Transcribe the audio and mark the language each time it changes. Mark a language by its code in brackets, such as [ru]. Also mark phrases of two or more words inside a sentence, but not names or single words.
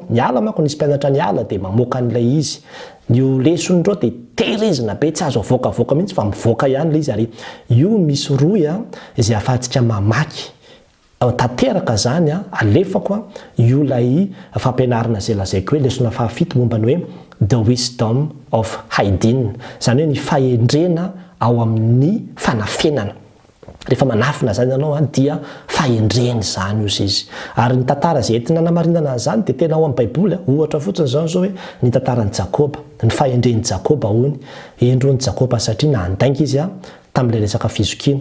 [mg] Niala manko nisy mpianatra niala dia mamoaka an'ilay izy. Io leson'ireo dia tehirizina be tsy azo avoakavoaka mihitsy fa mivoaka ihany ilay izy ary io misy roy izay ahafahantsika mamaky. Tanteraka zany alefako io lay fampianarana izay lazaiko hoe lesona fahafito momba ny hoe [en] the wisdom of Haydn, [mg] zany hoe ny fahendrena ao amin'ny fanafenana. Rehefa manafina zany ianao dia fahendreny zany izy. Ary ny tantara izay entina namarinana an'izany dia tena ao amin'ny baiboly ohatra fotsiny zao hoe ny tantaran'i Jakoba, ny fahendren'i Jakoba hono endron'i Jakoba satria nandainga izy tamin'ilay resaka fizokiana.